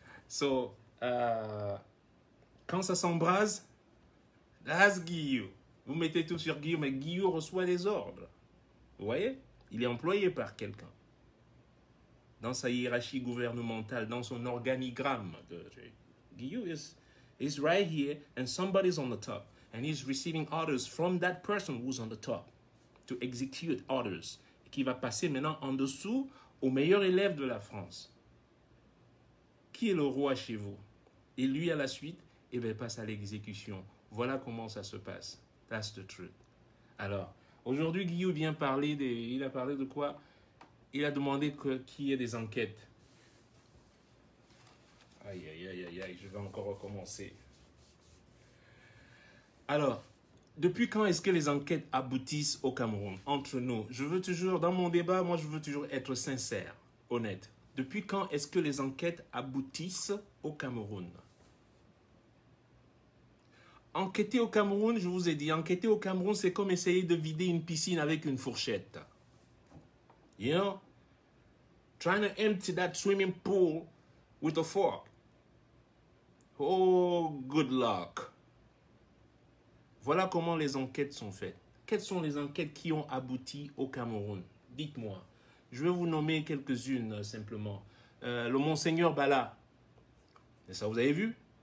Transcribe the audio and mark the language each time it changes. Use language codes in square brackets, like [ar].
[fr] So, quand ça s'embrase, [en] that's Guillaume. [fr] Vous mettez tout sur Guillaume, mais Guillaume reçoit des ordres. Vous voyez? Il est employé par quelqu'un. Dans sa hiérarchie gouvernementale, dans son organigramme. [en] Guillaume is right here, and somebody's on the top. And he's receiving orders from that person who's on the top to execute orders. [fr] Qui va passer maintenant en dessous au meilleur élève de la France. Qui est le roi chez vous? Et lui, à la suite, il passe à l'exécution. Voilà comment ça se passe. [en] That's the truth. [fr] Alors, aujourd'hui, Guillaume vient parler il a parlé de quoi? Il a demandé qu'il y ait des enquêtes. Aïe, aïe, aïe, aïe, aïe, je vais encore recommencer. Alors, depuis quand est-ce que les enquêtes aboutissent au Cameroun? Entre nous, je veux toujours, dans mon débat, moi, je veux toujours être sincère, honnête. Depuis quand est-ce que les enquêtes aboutissent au Cameroun? Enquêter au Cameroun, je vous ai dit, enquêter au Cameroun, c'est comme essayer de vider une piscine avec une fourchette. [en] You know? Trying to empty that swimming pool with a fork. Oh, good luck. [fr] Voilà comment les enquêtes sont faites. Quelles sont les enquêtes qui ont abouti au Cameroun? Dites-moi. Je vais vous nommer quelques-unes simplement. Le Monseigneur Bala. Et ça, vous avez vu?